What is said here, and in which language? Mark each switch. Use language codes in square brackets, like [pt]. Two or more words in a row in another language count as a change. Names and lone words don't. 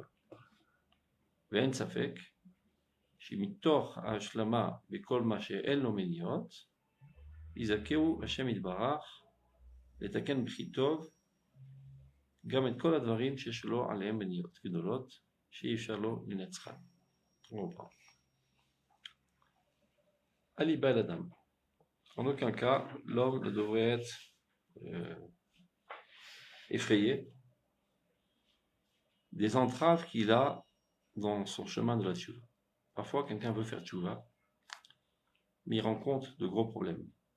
[he] ואין ספק שמתוך ההשלמה בכל מה שאין לו מניעות, יזכהו השם יתברך לתקן בכי טוב גם את כל הדברים שיש לו עליהם מניעות גדולות שאי אפשר לו לנצחן. אל יבהל האדם. [fr] En aucun cas, l'homme ne devrait être effrayé des entraves qu'il a dans son chemin de la tchouva. Parfois, quelqu'un veut faire tchouva, mais il rencontre de gros problèmes.